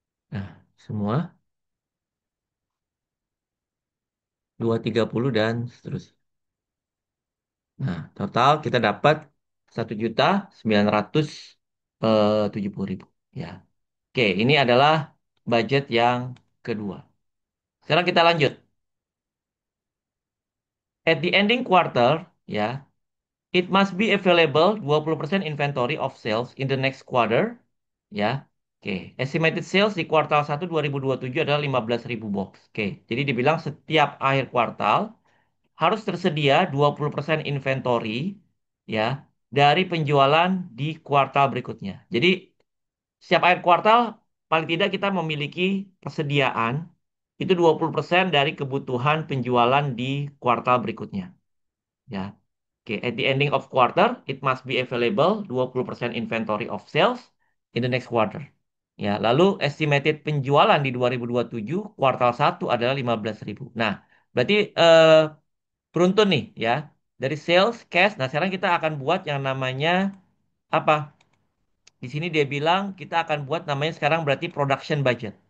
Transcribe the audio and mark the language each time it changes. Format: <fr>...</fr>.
<id>Nah, semua 230 dan seterusnya. Nah, total kita dapat 1.970.000. Ya. Oke, ini adalah budget yang kedua. Sekarang kita lanjut.</id> <en>At the ending quarter, ya, it must be available 20% inventory of sales in the next quarter, ya.</en> <id>Oke, estimated sales di kuartal 1 2027 adalah 15.000 box. Oke, jadi dibilang setiap akhir kuartal harus tersedia 20% inventory ya dari penjualan di kuartal berikutnya. Jadi setiap akhir kuartal paling tidak kita memiliki persediaan itu 20% dari kebutuhan penjualan di kuartal berikutnya. Ya.</id> <en>Oke, at the ending of quarter, it must be available 20% inventory of sales in the next quarter.</en> <id>Ya, lalu estimated penjualan di 2027 kuartal satu adalah 15.000. Nah, berarti beruntun nih ya. Dari sales, cash. Nah, sekarang kita akan buat yang namanya apa? Di sini dia bilang kita akan buat namanya sekarang berarti production budget.</id>